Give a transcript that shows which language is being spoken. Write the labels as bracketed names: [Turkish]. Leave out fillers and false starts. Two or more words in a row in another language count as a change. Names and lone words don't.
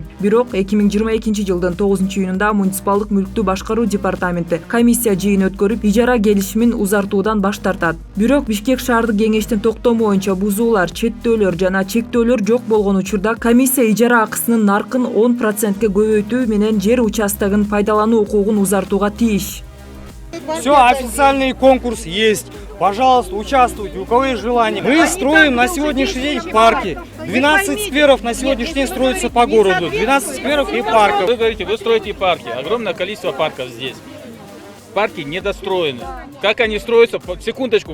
[Kyrgyz] Бирок 2022 жылдын 9-июнунда муниципалдык мүлктүү башкаруу департаменти комиссия жыйын өткөрүп ижара келишимин узартуудан баш тартат. Бирок Бишкек шаардык кеңештин токтому боюнча бузуулар, чектөөлөр жана чектөөлөр жок болгон учурда комиссия ижара акысынын наркын 10%ке көбөйтүү менен жер участогун пайдалануу укугун узартууга тийиш. [Russian] Все, официальный конкурс есть. Пожалуйста, участвуйте, у кого есть желание. Мы строим на сегодняшний день парки. 12 скверов на сегодняшний день строятся по городу. 12 скверов и парков. Вы говорите, вы строите парки. Огромное количество парков здесь. Парки недостроены. Как они строятся? Секундочку.